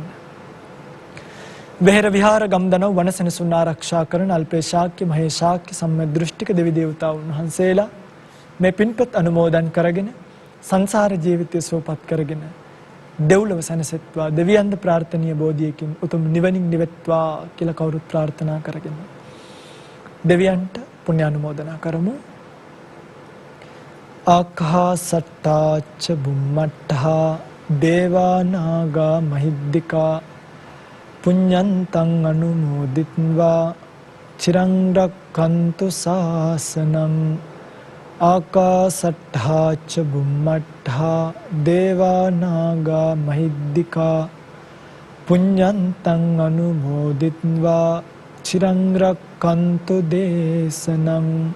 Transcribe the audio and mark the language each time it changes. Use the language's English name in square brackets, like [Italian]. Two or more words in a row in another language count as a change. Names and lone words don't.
[Sinhala] වෙහෙර විහාර ගම්දනව් වනසෙනසුන් ආරක්ෂා කරන අල්පේ ශාක්‍ය මහේ ශාක්‍ය සම්‍යක් දෘෂ්ටික දෙවි දේවතාවුන් වහන්සේලා මේ පින්පත් අනුමෝදන් කරගෙන සංසාර ජීවිතය සුවපත් කරගෙන දෙව්ලොව සැනසෙත්වා දෙවියන්ද ප්‍රාර්ථනීය බෝධියකින් උතුම් නිවනින් නිවෙත්වා කියලා කවුරුත් ප්‍රාර්ථනා කරගෙන දෙවියන්ට පුණ්‍ය අනුමෝදනා කරමු. [Pali] ආකාසට්ටාච බුම්මට්ටා දේවා නාග මහිද්దికා පුඤ්ඤන්තං අනුමෝදිත්වා චිරං රක්ඛන්තු ශාසනං ආකාසට්ටාච බුම්මට්ටා දේවා නාග මහිද්దికා පුඤ්ඤන්තං අනුමෝදිත්වා චිරං රක්ඛන්තු දේශනං